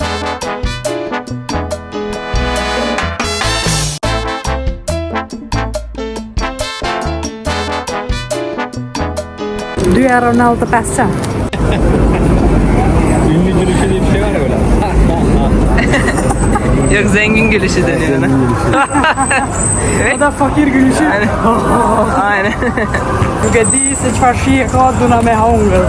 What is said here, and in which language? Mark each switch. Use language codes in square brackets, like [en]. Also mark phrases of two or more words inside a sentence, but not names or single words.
[tr] €2.95. Ünlü gülüşü diye bir şey var ya böyle. Yok zengin gülüşü deniyor ona. O da fakir gülüşü. Aynen. [sq] Nuk e di se çfarë shije ka duna me hongër.